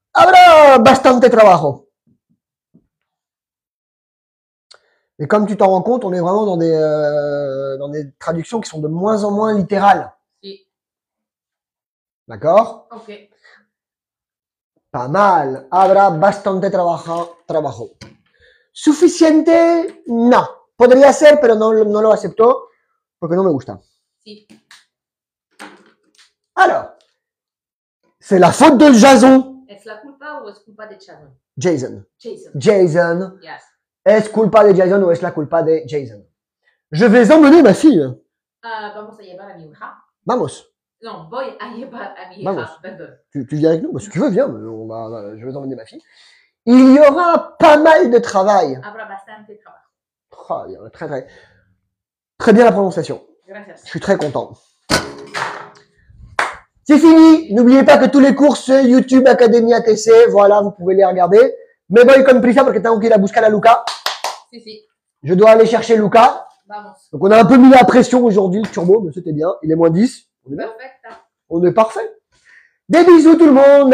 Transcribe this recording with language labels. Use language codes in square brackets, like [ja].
[es] Habrá bastante trabajo. [fr] Et comme tu t'en rends compte, on est vraiment dans des traductions qui sont de moins en moins littérales. [es] Si. [fr] D'accord? Ok. Pas mal. [es] Habrá bastante trabajo. Suficiente, no. Podría ser, pero no lo acepto porque no me gusta. Si. [fr] Alors, c'est la faute de Jason. [es] ¿Es la culpa o es culpa de Jason? Jason. Jason. Jason. [en] Yes. [es] ¿Es culpa de Jason o es la culpa de Jason? [fr] Je vais emmener ma fille. [es] Vamos a llevar a mi hija. Vamos. Non, voy a llevar a mi hija. Vamos. Perdón. [fr] Tu viens avec nous? Bah, si tu veux, viens. Je vais emmener ma fille. Il y aura pas mal de travail. [es] Habrá bastante trabajo. [fr] Oh, très bien la prononciation. [es] Gracias. [fr] Je suis très content. C'est fini. N'oubliez pas que tous les cours, c'est YouTube Academia ATC. Voilà, vous pouvez les regarder. [es] Me voy con prisa porque tengo que ir a buscar a Luca. Si, si. [fr] Je dois aller chercher Luca. [es] Vamos. [fr] Donc on a un peu mis la pression aujourd'hui, le turbo, mais c'était bien. Il est moins 10. On est bien. [es] Perfecto. [fr] On est parfait. Des bisous tout le monde.